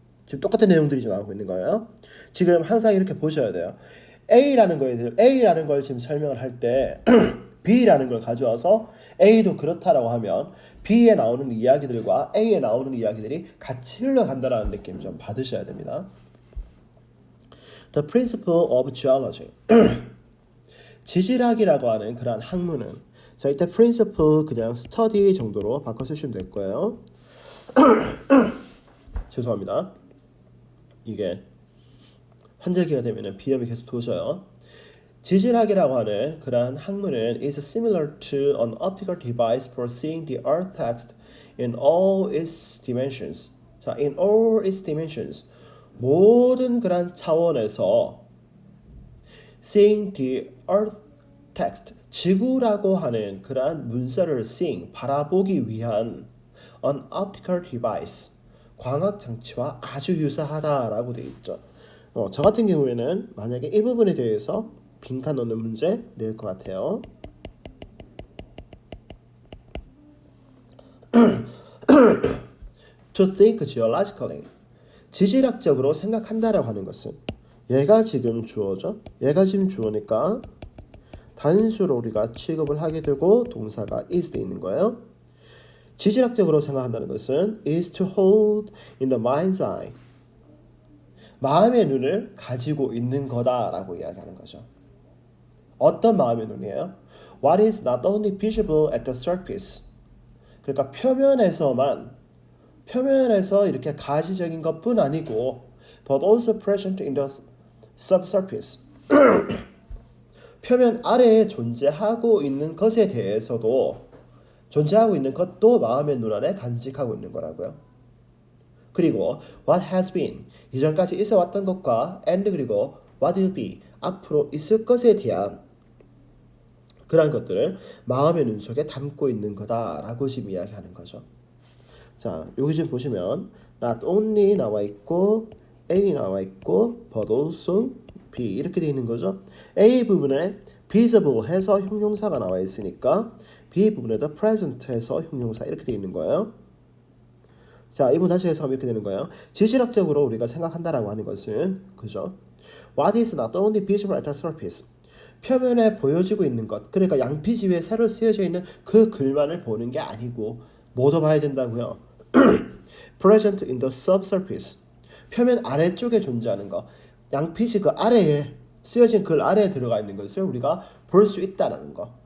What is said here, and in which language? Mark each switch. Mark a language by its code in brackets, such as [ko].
[ko] 지금 똑같은 내용들이 좀 나오고 있는 거예요. 지금 항상 이렇게 보셔야 돼요. A라는 걸 지금 설명을 할 때 B라는 걸 가져와서 A도 그렇다라고 하면 B에 나오는 이야기들과 A에 나오는 이야기들이 같이 흘러간다라는 느낌 좀 받으셔야 됩니다. [en] The principle of geology. [ko] 지질학이라고 하는 그러한 학문은 자 이때 principle 그냥 study 정도로 바꿔 쓰시면 될 거예요. 죄송합니다. 이게 환절기가 되면은 비염이 계속 도셔요. 지질학이라고 하는 그러한 학문은 [en] is similar to an optical device for seeing the earth text in all its dimensions. 자, in all its dimensions. [ko] 모든 그런 차원에서 [en] seeing the earth text [ko] 지구라고 하는 그러한 문서를 seeing 바라보기 위한 [en] an optical device [ko] 광학 장치와 아주 유사하다라고 되어 있죠. 저 같은 경우에는 만약에 이 부분에 대해서 빈칸 넣는 문제 낼 것 같아요. [en] To think geologically. [ko] 지질학적으로 생각한다라고 하는 것은 얘가 지금 주어죠. 얘가 지금 주어니까 단수로 우리가 취급을 하게 되고 동사가 is 돼 있는 거예요. 지질학적으로 생각한다는 것은 [en] is to hold in the mind's eye. [ko] 마음의 눈을 가지고 있는 거다라고 이야기하는 거죠. 어떤 마음의 눈이에요? [en] What is not only visible at the surface. [ko] 그러니까 표면에서 이렇게 가시적인 것뿐 아니고 [en] but also present in the subsurface. [ko] 표면 아래에 존재하고 있는 것에 대해서도 존재하고 있는 것도 마음의 눈 안에 간직하고 있는 거라고요. 그리고 [en] what has been [ko] 이전까지 있어 왔던 것과 and 그리고 [en] what will be [ko] 앞으로 있을 것에 대한 그러한 것들을 마음의 눈 속에 담고 있는 거다라고 지금 이야기하는 거죠. 자, 여기 지금 보시면 not only 나와 있고 A 나와 있고 but also B 이렇게 되어 있는 거죠. A 부분에 visible 해서 형용사가 나와 있으니까 B 부분에도 present 해서 형용사 이렇게 되어 있는 거예요. 자, 이분 다시 해석하면 이렇게 되는 거예요. 지질학적으로 우리가 생각한다라고 하는 것은 그죠? [en] What is not only visible at the surface. [ko] 표면에 보여지고 있는 것. 그러니까 양피지 위에 새로 쓰여져 있는 그 글만을 보는 게 아니고 뭐도 봐야 된다고요. [en] Present in the subsurface. [ko] 표면 아래쪽에 존재하는 것. 양피지 그 아래에 쓰여진 글 아래에 들어가 있는 것을 우리가 볼 수 있다는 것.